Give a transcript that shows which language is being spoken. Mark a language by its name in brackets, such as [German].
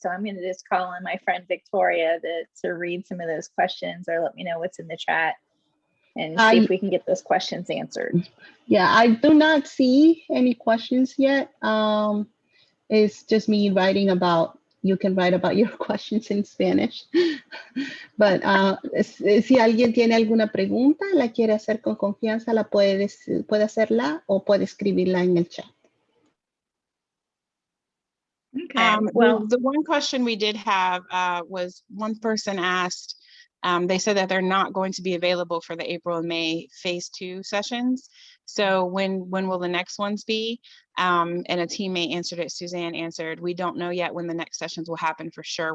[English] So I'm gonna just call on my friend Victoria to read some of those questions, or let me know what's in the chat and see if we can get those questions answered. Yeah, I do not see any questions yet. It's just me writing about, you can write about your questions in Spanish. But [Spanish] si alguien tiene alguna pregunta, la quiere hacer con confianza, puede hacerla o puede escribirla en el chat. [English] Okay, well, the one question we did have was one person asked, they said that they're not going to be available for the April and May phase 2 sessions. So when will the next ones be? And a teammate answered it, Suzanne answered, we don't know yet when the next sessions will happen for sure.